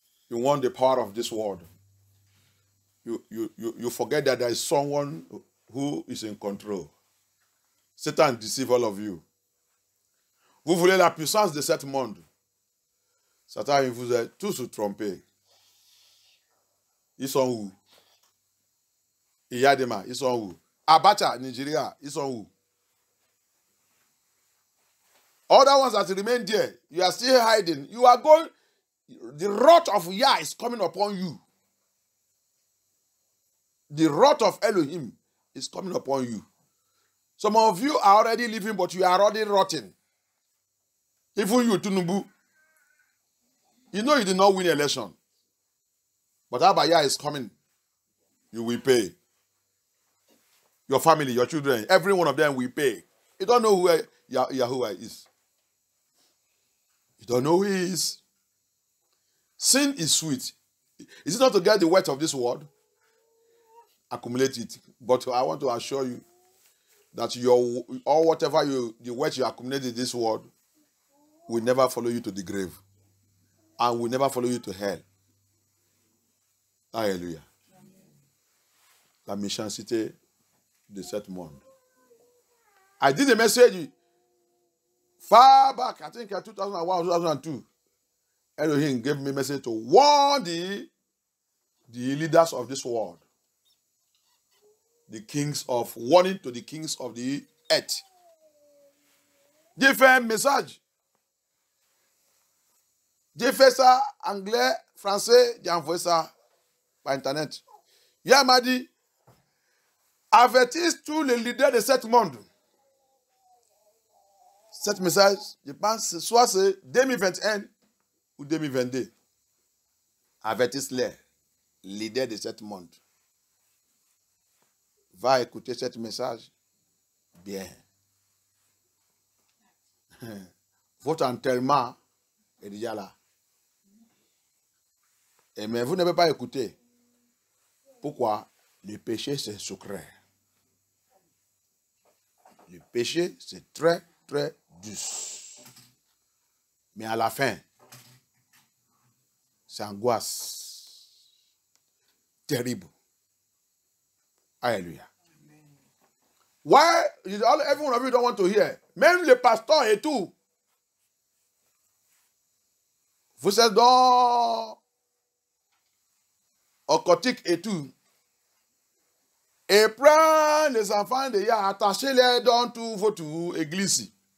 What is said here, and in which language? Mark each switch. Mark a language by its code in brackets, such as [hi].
[en] You want the power of this world. You forget that there is someone who is in control. Satan deceives all of you. [fr] Vous voulez la puissance de ce monde. Satan vous a tous trompés. Ils sont où? Iyadema, ils sont où? Abacha, Nigeria, ils sont où? [en] Other ones that remain there, you are still hiding. You are going, the wrath of Yah is coming upon you. The wrath of Elohim is coming upon you. Some of you are already living, but you are already rotting. Even you, Tinubu, you know you did not win the election. But Abaya is coming. You will pay. Your family, your children, every one of them will pay. You don't know who Yahuwah is. You don't know who he is. Sin is sweet. Is it not to get the wealth of this world? Accumulate it. But I want to assure you that the wealth you accumulate in this world will never follow you to the grave. And will never follow you to hell. [fr] Alléluia. La méchanceté de ce monde. [en] I did a message far back, I think in 2001, 2002. Elohim gave me a message to warn the leaders of this world. Warning to the kings of the earth. [fr] J'ai fait un message. J'ai fait ça anglais, français, j'ai envoyé ça par internet. Il m'a dit, avertisse tous les leaders de ce monde. Cet message, je pense, soit c'est 2021 ou 2022. Avertisse les leaders de ce monde. Va écouter ce message bien. Votre enterrement est déjà là. Mais vous n'avez pas écouté. Pourquoi? Le péché, c'est secret. Le péché, c'est très, très douce. Mais à la fin, c'est angoisse. Terrible. Alléluia. [en] Why every one of you don't want to hear? [fr] Même le pasteur et tout. Vous êtes dans occultique et tout. Et prends les enfants de Yah, attachez-les dans toute votre église.